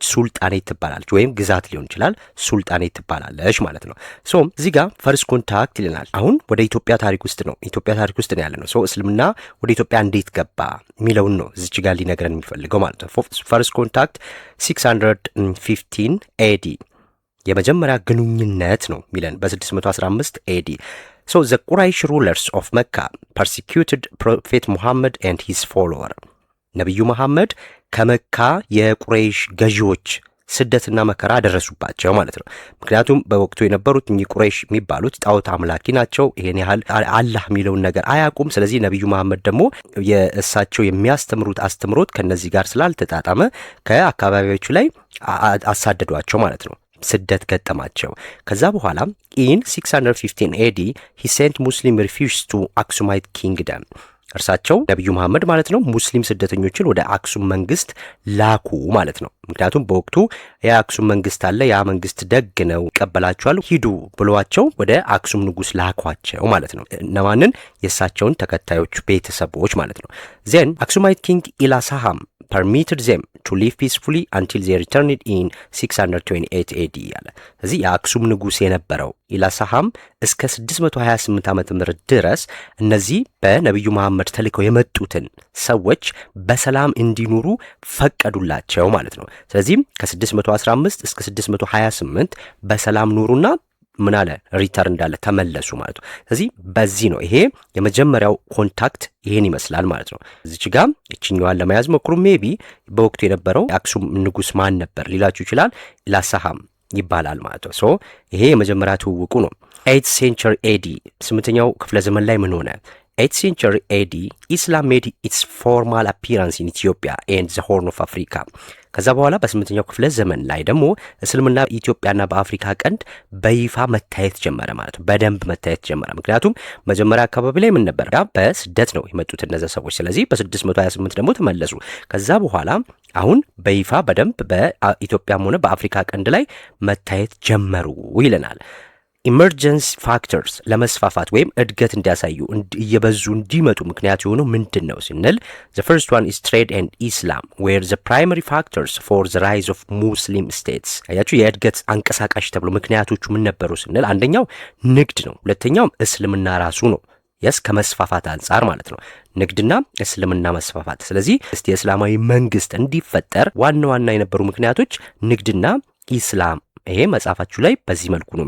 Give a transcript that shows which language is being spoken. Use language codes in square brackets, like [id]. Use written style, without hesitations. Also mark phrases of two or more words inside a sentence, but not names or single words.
[am] ሱልጣኔት ትባላለች። ወይም ግዛት ሊሆን ይችላል፣ ሱልጣኔት ትባላለች ማለት ነው። እዚህ ጋር [en] first contact [am] ይለናል። አሁን ወደ ኢትዮጵያ ታሪክ ውስጥ ነው ያለ ነው። እስልምና ወደ ኢትዮጵያ እንዴት ገባ የሚለውን ነው እዚች ጋር ሊነግረን የሚፈልገው ማለት ነው። [en] first contact [am] 615 ኤዲ የመጀመሪያ ግንኙነት ነው ሚለን በ615 ኤዲ [en] the Quraysh rulers of Mecca persecuted Prophet Muhammad and his follower. [am] ነብዩ መሐመድ ከመካ የቁረይሽ ገዢዎች ስደትና መከራ ደረሱባቸው ማለት ነው። ምክንያቱም በወቅቱ የነበሩት ቁረይሽ የሚባሉት ጣዖት አምላኪ ናቸው። ይሄን ያህል አላህ የሚለውን ነገር አያውቁም። ስለዚህ ነብዩ መሐመድ ደግሞ የእሳቸው የሚያስተምሩት አስተምሮት ከነዚህ ጋር ስላልተጣጣመ ከአካባቢዎቹ ላይ አሳደዷቸው ማለት ነው። ስደት ገጠማቸው። ከዛ በኋላ [en] in 615 AD he sent Muslim refugees to Aksumite kingdom. [am] እርሳቸው ነብዩ መሐመድ ማለት ነው ሙስሊም ስደተኞችን ወደ አክሱም መንግስት ላኩ ማለት ነው። ምክንያቱም በወቅቱ የአክሱም መንግስት አለ፣ ያ መንግስት ደግ ነው ይቀበላቸዋል፣ ሂዱ ብለዋቸው ወደ አክሱም ንጉስ ላኳቸው ማለት ነው። እነማንን? የእሳቸውን ተከታዮች ቤተሰቦች ማለት ነው። [en] then Aksumite king Ilasaham permitted them to live peacefully until they returned in 628 AD [am] ያለ። ስለዚህ የአክሱም ንጉስ የነበረው ኢላሳሃም እስከ 628 ዓመተ ምህረት ድረስ እነዚህ በነብዩ መሐመድ ተልከው የመጡትን ሰዎች በሰላም እንዲኖሩ ፈቀዱላቸው ማለት ነው። ስለዚህ ከ615 እስከ 628 በሰላም ኑሩና ምን አለ ሪተርን እንዳለ ተመለሱ ማለት ነው። ስለዚህ በዚህ ነው ይሄ የመጀመሪያው ኮንታክት ይሄን ይመስላል ማለት ነው። እዚች ጋር እቺኛዋን ለመያዝ ሞክሩ። ሜቢ በወቅቱ የነበረው የአክሱም ንጉስ ማን ነበር ሊላችሁ ይችላል። ኢላሳሃም ይባላል ማለት ነው። ይሄ የመጀመሪያ ትውውቁ ነው። [en] 8th century AD [am] 8ኛው ክፍለ ዘመን ላይ ምን ሆነ? [en] 8th century AD Islam made its formal appearance in Ethiopia and the Horn of Africa. [am] ከዛ በኋላ በ8ኛው ክፍለ ዘመን ላይ ደግሞ እስልምና ኢትዮጵያና በአፍሪካ ቀንድ በይፋ መታየት ጀመረ ማለት ነው። በደንብ መታየት ጀመረ። ምክንያቱም መጀመሪያ አካባቢ ላይ ምን ነበር? በስደት ነው የመጡት እነዚህ ሰዎች። ስለዚህ በ628 ደግሞ ተመለሱ። ከዛ በኋላ አሁን በይፋ በደንብ በኢትዮጵያም ሆነ በአፍሪካ ቀንድ ላይ መታየት ጀመሩ ይለናል። [en] emergence factors [am] ለመስፋፋት ወይም እድገት እንዲያሳዩ እየበዙ እንዲመጡ ምክንያት የሆኑ ምንድን ነው ስንል [en] the first one is trade and Islam were the primary factors for the rise of Muslim states. [am] አያችሁ የእድገት አንቀሳቃሽ ተብሎ ምክንያቶቹ ምን ነበሩ ስንል አንደኛው ንግድ ነው። ሁለተኛው እስልምና ራሱ ነው። ከመስፋፋት አንጻር ማለት ነው። ንግድና እስልምና መስፋፋት። ስለዚህ የእስላማዊ መንግስት እንዲፈጠር ዋና የነበሩ ምክንያቶች ንግድና ኢስላም። ይሄ መጽሐፋችሁ ላይ በዚህ መልኩ ነው